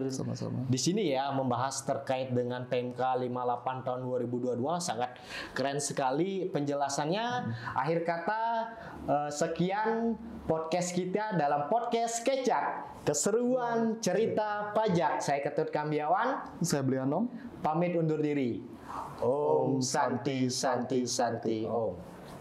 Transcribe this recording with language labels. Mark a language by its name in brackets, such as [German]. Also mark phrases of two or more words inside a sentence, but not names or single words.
[Indonesian] Sama-sama. di sini ya, membahas terkait dengan PMK 58 tahun 2022. Sangat keren sekali penjelasannya. Akhir kata, sekian podcast kita dalam podcast Kecak, keseruan cerita pajak. Saya Ketut Kambiawan, Saya Blianom. pamit undur diri. [Sanskrit] ॐ शान्तिः शान्तिः शान्तिः ॐ.